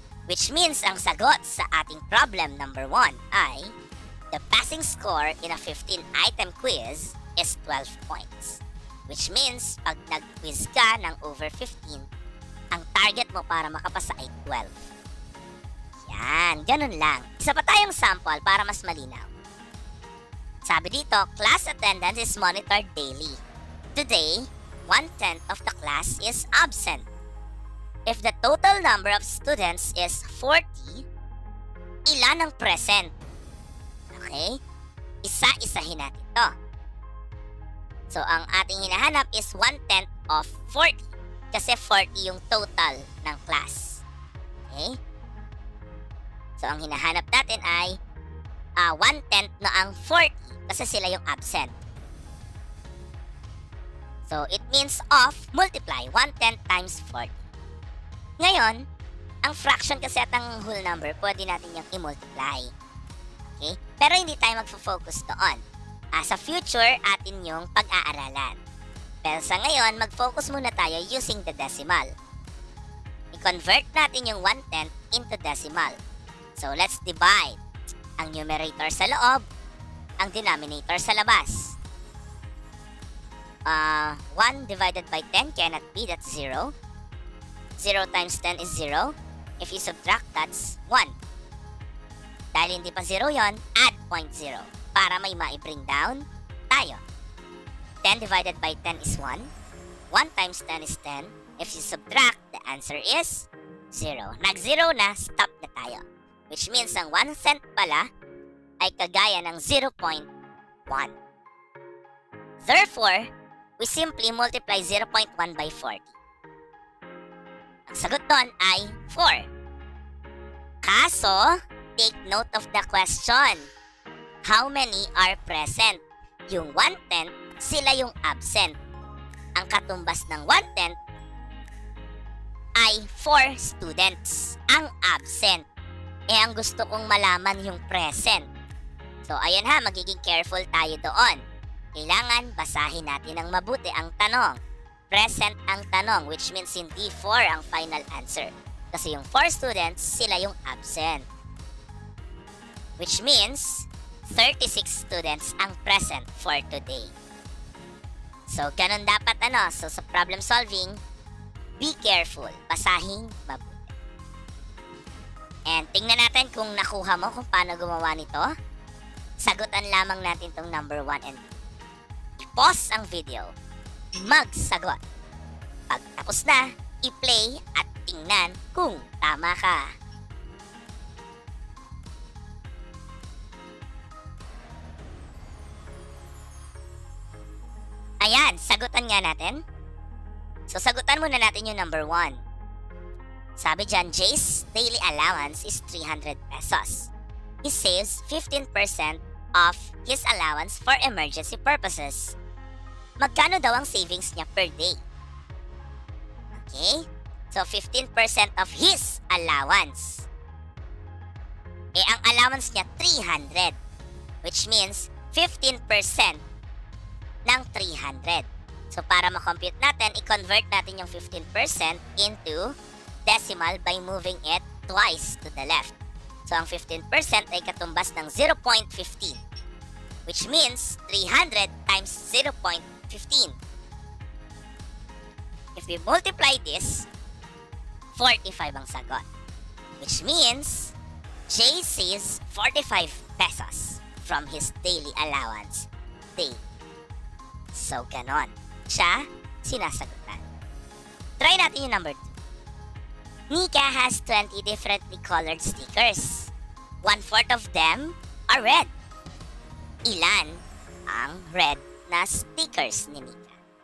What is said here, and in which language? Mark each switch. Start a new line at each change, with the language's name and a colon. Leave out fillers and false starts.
English: Which means,
Filipino: ang sagot sa ating
English: problem number 1 ay the passing score in a 15-item quiz is 12 points.
Filipino: Which means, pag nag-quiz ka ng over 15, ang target mo para makapasa ay 12. Yan, ganun lang. Isa pa tayo tayong sample para mas malinaw. Sabi dito,
English: class attendance is monitored daily. Today, 1/10 of the class is absent. If the total number of students is 40,
Filipino: ilan ang present? Okay? Isa-isahin natin to. So, ang ating hinahanap is 1/10 of 40. Kasi 40 yung total ng class. Okay? So, ang hinahanap natin ay 1/10 na ang 40 kasi sila yung absent.
English: So, it means of multiply 1/10 times 40.
Filipino: Ngayon, ang fraction kasi at ang whole number, pwede natin yung i-multiply. Okay? Pero hindi tayo magfo-focus doon. Sa future, atin yung pag-aaralan. Pero sa ngayon, mag-focus muna tayo using the decimal. I-convert natin yung 1/10 into decimal. So,
English: let's divide
Filipino: ang numerator sa loob, ang denominator sa labas.
English: 1 divided by 10 cannot be, that's 0. 0 times 10 is 0. If you subtract, that's 1.
Filipino: Dahil hindi pa 0 yon, add 0.0 para may ma-bring down tayo.
English: 10 divided by 10 is 1. 1 times 10 is 10. If you subtract, the answer is 0.
Filipino: Nag-0 na, stop na tayo. Which means ang 1 cent pala ay kagaya ng 0.1.
English: Therefore, we simply multiply 0.1 by 40.
Filipino: Ang sagot doon ay 4. Kaso,
English: take note of the question. How many are present?
Filipino: Yung 1/10, sila yung absent. Ang katumbas ng 1/10 ay 4 students ang absent. Ang gusto kong malaman yung present. So, ayan ha, magiging careful tayo doon. Kailangan basahin natin ng mabuti ang tanong. Present ang tanong, which means hindi 4 ang final answer. Kasi yung 4 students, sila yung absent. Which means, 36 students ang present for today. So, ganun dapat So, sa problem solving,
English: be careful.
Filipino: Basahin mabuti. And tingnan natin kung nakuha mo kung paano gumawa nito. Sagutan lamang natin tong number 1 and 2. I-pause ang video. Magsagot. Pag tapos na, i-play at tingnan kung tama ka. Ayan, sagutan nga natin. So, sagutan muna natin yung number 1. Sabi dyan,
English: Jay's daily allowance is 300 pesos. He saves 15% of his allowance for emergency purposes.
Filipino: Magkano daw ang savings niya per day?
English: Okay? So, 15% of his allowance.
Filipino: Ang allowance niya, 300. Which means, 15% ng 300. So, para ma-compute natin, i-convert natin yung 15% into decimal by moving it twice to the left. So, ang 15% ay katumbas ng 0.15, which means 300 times 0.15.
English: If we multiply this, 45 ang sagot. Which means, Jay saves 45 pesos from his daily allowance day. So, ganon.
Filipino: Siya, sinasagutan. Try natin yung number 2.
English: Nika has 20 differently colored stickers. 1/4 of them are red.
Filipino: Ilan ang red na stickers ni Nika?